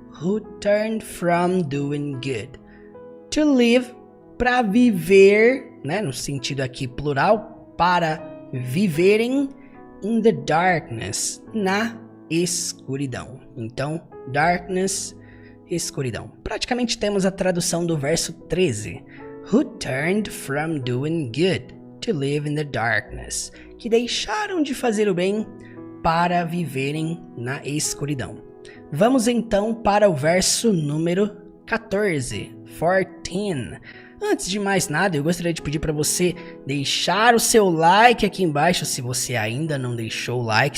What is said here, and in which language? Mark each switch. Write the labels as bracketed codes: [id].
[en] Who turned from doing good. To live, [pt] para viver, né? No sentido aqui plural, para viverem, [en] in the darkness, [pt] na escuridão. Então, darkness, escuridão. Praticamente temos a tradução do verso 13. [en] Who turned from doing good to live in the darkness. [pt] Que deixaram de fazer o bem para viverem na escuridão. Vamos então para o verso número 14. 14. Antes de mais nada, eu gostaria de pedir para você deixar o seu like aqui embaixo, se você ainda não deixou o like.